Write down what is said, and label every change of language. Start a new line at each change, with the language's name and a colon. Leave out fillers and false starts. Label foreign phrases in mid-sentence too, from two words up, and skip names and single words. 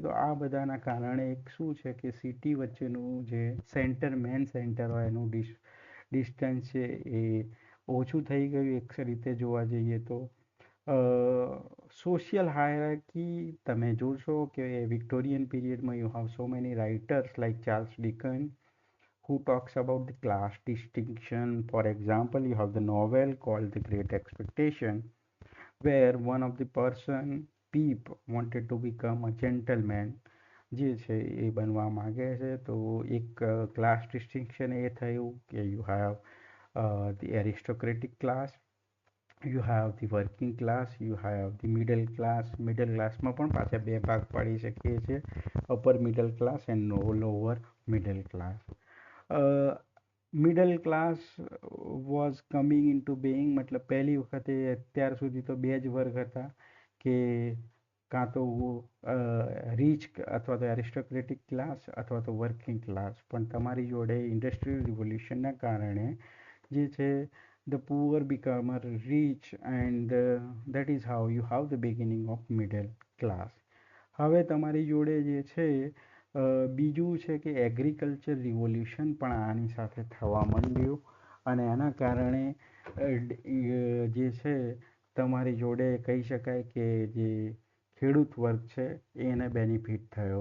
Gujarati: તો આ બધાના કારણે એક શું છે કે સિટી વચ્ચેનું જે
English: main center
Gujarati: હોય એનું ડિસ્ટન્સ છે એ ઓછું થઈ ગયું એક રીતે જોવા જઈએ તો.
English: social hierarchy
Gujarati: તમે જોશો કે
English: Victorian periodમાં you have so many writers like Charles Dicken who talks about the class distinction. For example, you have the novel called The Great Expectation, where one of the person, Peep, wanted to become a gentleman.
Gujarati: જે છે એ બનવા માગે છે. તો એક
English: class distinction
Gujarati: એ થયું કે
English: you have the aristocratic class you have the working class, you have the middle class. middle classમાં
Gujarati: પણ પાછા બે ભાગ પાડી શકીએ છીએ,
English: upper middle class and lower middle class. middle class was coming in to being,
Gujarati: મતલબ પહેલી વખતે અત્યાર સુધી તો બે જ વર્ગ હતા, કે કાં તો રીચ અથવા તો
English: aristocratic class
Gujarati: અથવા તો
English: working class.
Gujarati: પણ તમારી જોડે
English: industrial revolutionના
Gujarati: કારણે જે છે
English: the poor become rich, and that is how you have the beginning of middle class.
Gujarati: હવે તમારી જોડે જે છે બીજું છે કે
English: agriculture revolution
Gujarati: પણ આની સાથે થવા માંડ્યું, અને એના કારણે જે છે તમારી જોડે કહી શકાય કે જે ખેડૂત વર્ગ છે એને બેનિફિટ થયો.